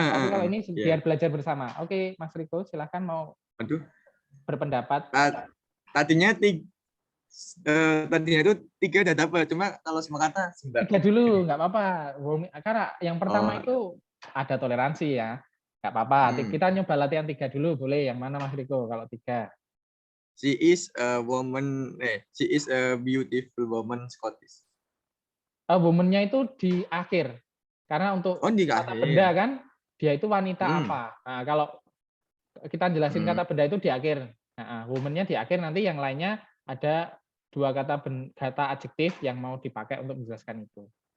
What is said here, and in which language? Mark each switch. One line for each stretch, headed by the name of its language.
Indonesian: Tapi kalau ini biar belajar bersama. Oke, Mas Riko, silahkan mau berpendapat. Tadinya itu 3 udah dapat, cuma kalau semua kata sebentar. 3 dulu, nggak apa-apa. Karena yang pertama itu ada toleransi ya. Nggak apa-apa. Kita nyoba latihan 3 dulu, boleh. Yang mana Mas Riko kalau 3?
English: She is a woman, she is a beautiful woman Scottish.
Indonesian: Woman-nya itu di akhir. Karena untuk kata benda kan, dia itu wanita apa. Nah, kalau kita jelasin kata benda itu di akhir. Nah, woman-nya di akhir, nanti yang lainnya ada 2 kata adjektif yang mau dipakai untuk menjelaskan itu.